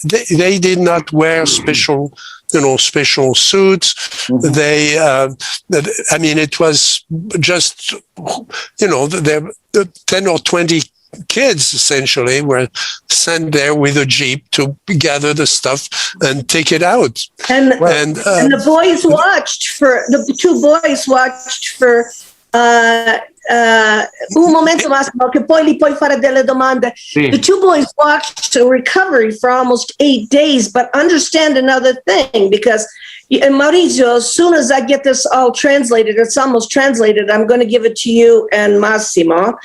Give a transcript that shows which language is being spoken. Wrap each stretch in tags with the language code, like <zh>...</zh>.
<en>They did not wear special suits. Mm-hmm. It was just, the 10 or 20 kids essentially were sent there with a Jeep to gather the stuff and take it out. And the boys the two boys watched</en> <it>for un momento Massimo, che poi li puoi fare delle domande. Sì.</it> <en>The two boys watched the recovery for almost 8 days, but understand another thing, because Maurizio, as soon as I get this all translated, it's almost translated, I'm going to give it to you and Massimo.</en>